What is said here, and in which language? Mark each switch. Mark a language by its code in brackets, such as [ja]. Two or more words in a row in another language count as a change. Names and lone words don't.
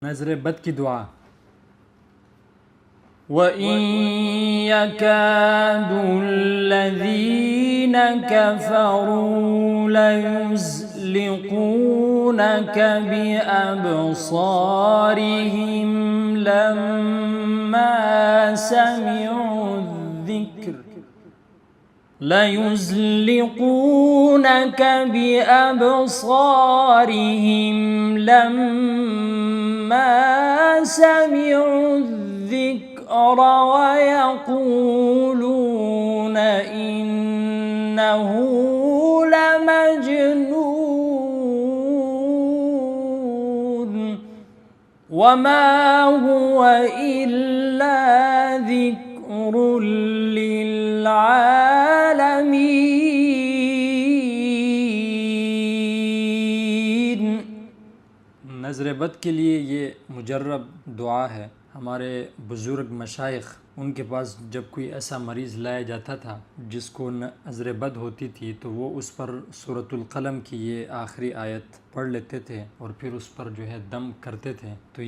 [ur] نظر بد کی دعا. [ar] وإن يكاد الذين كفروا ليزلقونك بأبصارهم لما समिዑ ليزلقونك بأبصارهم لما سمعوا الذكر ويقولون إنه لمجنون وما هو إلا ذكر للعالمين। [ur] نظر بد کے لیے یہ مجرب دعا ہے. ہمارے بزرگ مشائخ، ان کے پاس جب کوئی ایسا مریض لایا جاتا تھا جس کو نظر بد ہوتی تھی تو وہ اس پر سورۃ القلم کی یہ آخری آیت پڑھ لیتے تھے اور پھر اس پر جو ہے دم کرتے تھے.